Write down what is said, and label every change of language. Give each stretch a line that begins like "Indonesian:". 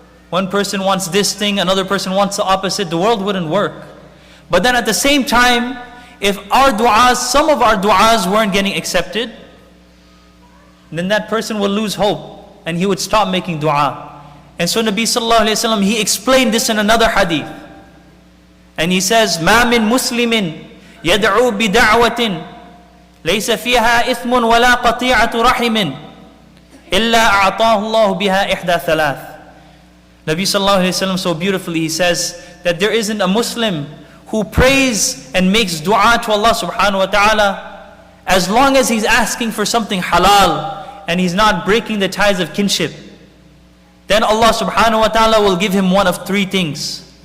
English: One person wants this thing, another person wants the opposite. The world wouldn't work. But then at the same time, if our du'as, some of our du'as weren't getting accepted, then that person will lose hope and he would stop making dua. And so Nabi sallallahu alayhi wa sallam, he explained this in another hadith. And he says,
Arabic: مَا مِن مُسْلِمٍ يَدْعُو بِدَعْوَةٍ ليس فيها إثم ولا قطيعة رحم إلا أعطاه الله بها إحدى ثلاث.
English: Nabi sallallahu alayhi wa sallam so beautifully, he says that there isn't a Muslim who prays and makes dua to Allah subhanahu wa ta'ala as long as he's asking for something halal and he's not breaking the ties of kinship. Then Allah subhanahu wa ta'ala will give him one of three things.